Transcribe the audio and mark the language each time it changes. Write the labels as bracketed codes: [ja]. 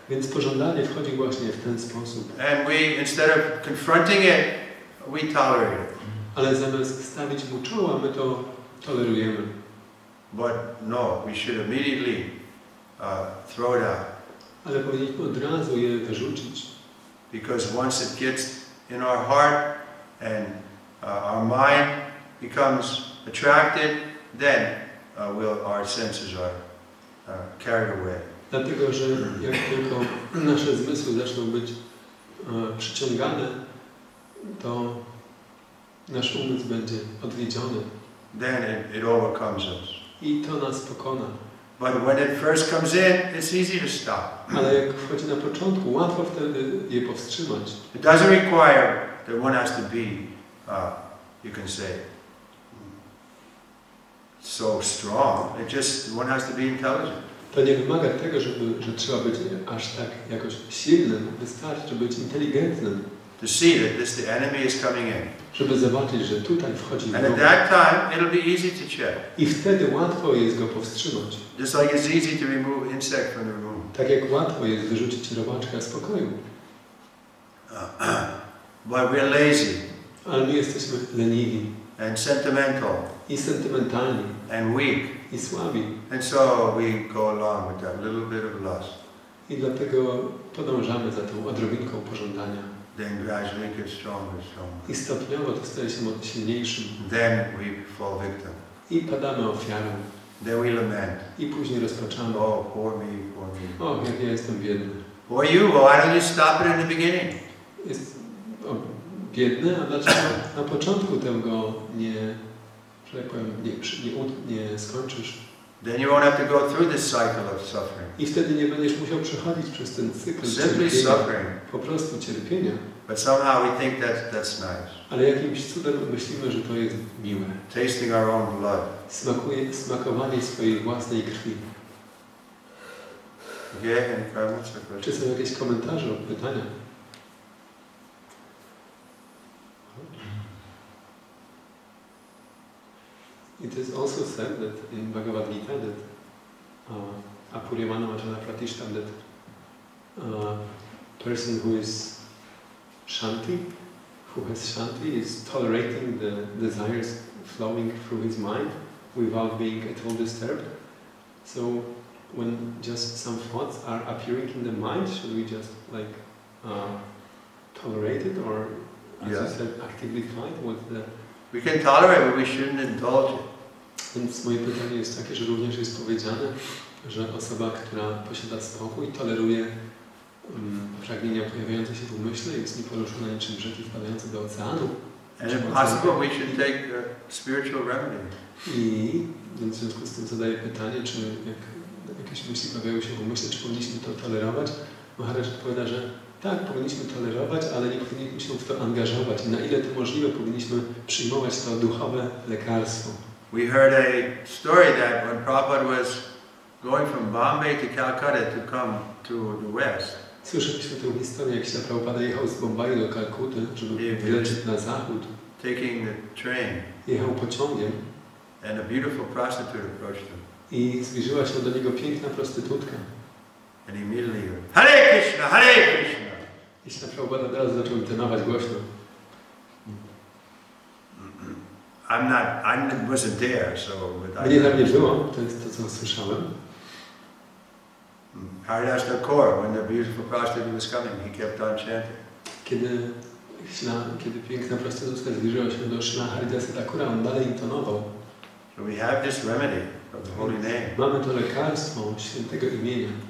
[pl] Więc pożądanie wchodzi właśnie w ten sposób. [en] And we, instead of confronting it, we tolerate it. [pl] Ale zamiast stawić mu czoła, my to tolerujemy. [en] But no, we should immediately throw it out. [pl] Ale powinniśmy od razu je wyrzucić. [en] Because once it gets in our heart and our mind becomes attracted, then our senses are carried away. [pl] Dlatego, że jak tylko nasze zmysły zaczną być przyciągane, to nasz umysł będzie odwiedziony. [en] Then it overcomes us. [pl] I to nas pokona. [en] But when it first comes in, it's easy to stop. [pl] Ale jak wchodzi na początku, łatwo wtedy je powstrzymać. [en] It doesn't require that one has to be, you can say, so strong. It just one has to be intelligent. [pl] To nie wymaga tego, że trzeba być aż tak jakoś silnym. Wystarczy być inteligentnym. [en] To see that the enemy is coming in. [pl] Żeby zobaczyć, że tutaj wchodzi [en] And at that time, it'll be easy to check. [pl] I wtedy łatwo jest go powstrzymać. [en] Just like it's easy to remove insect from the room. [pl] Tak jak łatwo jest wyrzucić robaczka z pokoju. [en] But we're lazy. [pl] Ale my jesteśmy leniwi. [en] And sentimental. [pl] I sentymentalni. [en] And weak. [pl] I słabi. [en] And so we go along with that little bit of lust. [pl] I dlatego podążamy za tą odrobinką pożądania. [en] Then gradually it gets stronger and stronger. [pl] I stopniowo to staje się silniejszym. [en] Then we fall victim. [pl] I padamy ofiarą. [en] Then we lament. [pl] I później rozpaczamy. [en] Oh, poor me, poor me. [pl] O, jak ja jestem biedny. [en] Poor you, well, why don't you stop it in the beginning? [pl] Jest biedny, a dlaczego na początku tego nie, że tak powiem, nie skończysz? [en] Then you won't have to go through this cycle of suffering. [pl] I wtedy nie będziesz musiał przechodzić przez ten cykl [en] Simply suffering. [pl] Po prostu cierpienia. [en] But somehow we think that's nice. [pl] Ale jakimś cudem myślimy, że to jest miłe. [en] Tasting our own blood. [pl] Smakowanie swojej własnej krwi. [en] Okay, any comments or questions? [pl] Czy są jakieś komentarze lub pytania? [en] It is also said that in Bhagavad Gita that Apuriyamana Vachana Pratishtam, that person who is Shanti, who has Shanti, is tolerating the desires flowing through his mind without being at all disturbed. So when just some thoughts are appearing in the mind, should we just like tolerate it, or as you said, actively fight with the... We can tolerate, but we shouldn't indulge it. [pl] Więc moje pytanie jest takie, że również jest powiedziane, że osoba, która posiada spokój, toleruje pragnienia pojawiające się w umyśle, jest nieporuszona niczym rzeki wpadające do oceanu. [en] And if possible, we should take a spiritual remedy. [pl] I więc w związku z tym zadaję pytanie, czy jak jakieś myśli pojawiają się w umyśle, czy powinniśmy to tolerować? Maharaj odpowiada, że tak, powinniśmy tolerować, ale nie powinniśmy się w to angażować. I na ile to możliwe, powinniśmy przyjmować to duchowe lekarstwo. [en] We heard a story that when Prabhupada was going from Bombay to Calcutta to come to the West. [pl] Słyszeliśmy tę historię, jak Śrila Prabhupada jechał z Bombaju do Kalkuty, żeby wylecieć na zachód. [en] Taking the train. [pl] Jechał pociągiem. [en] And a beautiful prostitute approached him. [pl] I zbliżyła się do niego piękna prostytutka. [en] And he immediately heard, Hare Krishna, Hare Krishna. [pl] I Śrila Prabhupada od razu zaczął intonować głośno. [en] I wasn't there, so... [pl] Mnie tam nie było, to jest to, co słyszałem. [en] Haridas Thakur, when the beautiful prostitute was coming, he kept on chanting. [pl] Kiedy piękna prostytutka zbliżyła się do Śrila Haridasa Thakura, on dalej intonował. [en] So we have this remedy of the holy name. [pl] Mamy to lekarstwo świętego imienia.